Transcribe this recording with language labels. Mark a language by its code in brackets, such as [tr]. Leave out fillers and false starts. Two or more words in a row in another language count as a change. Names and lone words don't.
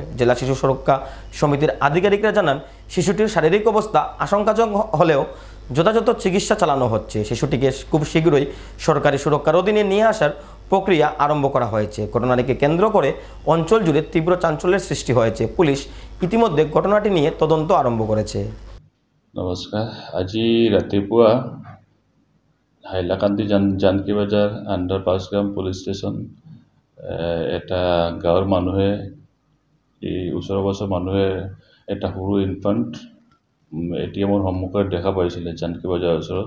[bn] জেলা শিশু সুরক্ষা সমিতির আধিকারিকরা জানান, শিশুটির শারীরিক অবস্থা আশঙ্কাজনক হলেও যথাযথ চিকিৎসা চালানো হচ্ছে। শিশুটিকে খুব শীঘ্রই সরকারি সুরক্ষার অধীনে নিয়ে আসার প্রক্রিয়া আরম্ভ করা হয়েছে। ঘটনাটিকে কেন্দ্র করে অঞ্চল জুড়ে তীব্র চাঞ্চল্যের সৃষ্টি হয়েছে। পুলিশ ইতিমধ্যে ঘটনাটি নিয়ে তদন্ত আরম্ভ করেছে। [as] নমস্কাৰ, আজি ৰাতিপুৱা হাইলাকান্দি জানকী বজাৰ আণ্ডাৰ পাঁচগ্ৰাম [en] police station [as] এটা গাঁৱৰ মানুহে এই ওচৰৰ পাছৰ মানুহে এটা সৰু ইনফাণ্ট এটিএমৰ সন্মুখত দেখা পাইছিলে জানকী বজাৰৰ ওচৰত।